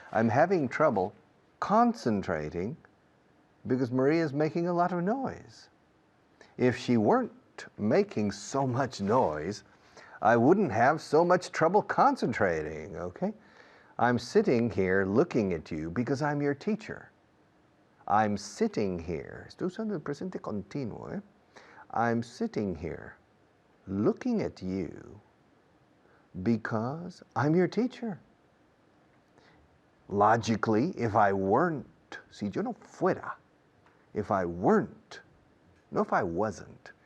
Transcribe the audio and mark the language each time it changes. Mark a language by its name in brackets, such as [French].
[English] I'm having trouble concentrating because Maria's making a lot of noise. If she weren't making so much noise, I wouldn't have so much trouble concentrating, okay? I'm sitting here looking at you because I'm your teacher. I'm sitting here. [Spanish] Estoy usando el presente continuo, eh? [English] I'm sitting here looking at you because I'm your teacher. Logically, if I weren't, [Spanish] si yo no fuera, [English] if I weren't, no if I wasn't.